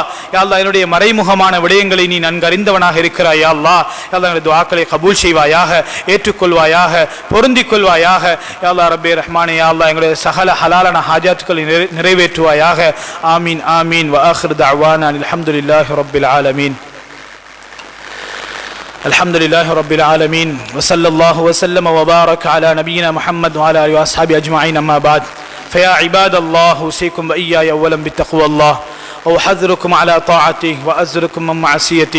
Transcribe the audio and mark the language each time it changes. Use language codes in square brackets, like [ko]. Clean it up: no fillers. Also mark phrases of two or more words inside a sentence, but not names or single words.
[ar] يا الله [ta] என்னுடைய மறைமுகமான விடயங்களை நீ நன்கு அறிந்தவனாக இருக்கிறாய் [ar] يا الله. يا الله [ta] என்னுடைய துஆக்களை கபூல் செய்வாயாக, ஏற்றுக்கொள்வாயாக, பொருந்திக் கொள்வாயாக. [ar] يا الله [ta] ரப்பே ரஹ்மானே, [ar] يا الله [ta] எங்களுடைய சகல ஹலாலான ஹாஜாத்துக்களை நிறைவேற்றுவாயாக. [ar] آمين آمين. و آخر دعوانا الحمد لله رب العالمين. الحمد لله رب العالمين وصلى الله وسلم وبارك على نبينا محمد وعلى اله واصحابه اجمعين. اما بعد، فيا عباد الله، اوصيكم واياي اولا بتقوى الله وأحذركم على طاعته وأزركم من معصيته.